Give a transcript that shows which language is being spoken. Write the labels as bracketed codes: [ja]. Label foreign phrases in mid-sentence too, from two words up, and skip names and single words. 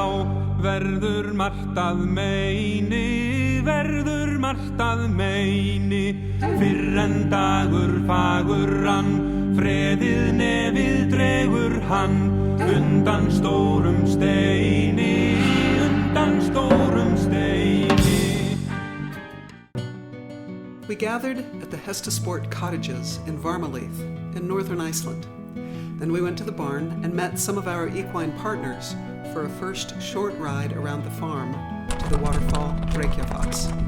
[is] Verður margt að meini, verður margt að meini. Fyrr en dagur fagur rann, freðið nefið dregur hann. Undan stórum steini, undan stórum steini. [en] We gathered at the Hestasport cottages in Varmaleith in northern Iceland. Then we went to the barn and met some of our equine partners for a first short ride around the farm to the waterfall Reykjafoss.